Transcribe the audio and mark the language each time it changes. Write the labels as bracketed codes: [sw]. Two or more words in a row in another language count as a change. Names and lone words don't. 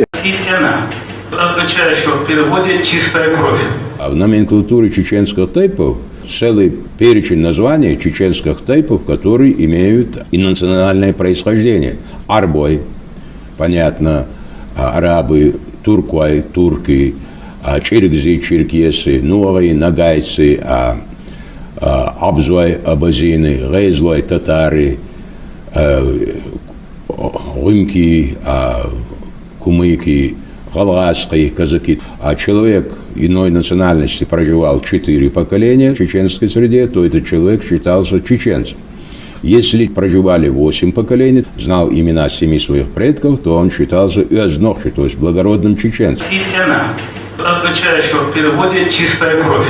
[ru] Цитена, означающего в переводе «чистая кровь». А в номенклатуре чеченских тайпов целый перечень названий чеченских тайпов, которые имеют и национальное происхождение. Арбой, понятно, арабы, турквай, турки, черкзы, черкесы, нуары, нагайцы, абзвай, абазины, гейзлой, татары, румки, кумыки, галаски, казаки. А человек иной национальности проживал 4 поколения в чеченской среде, то этот человек считался чеченцем. Если проживали 8 поколений, знал имена 7 своих предков, то он считался уязнохчи, то есть благородным чеченцем. Цитена, означающего в переводе «чистая кровь».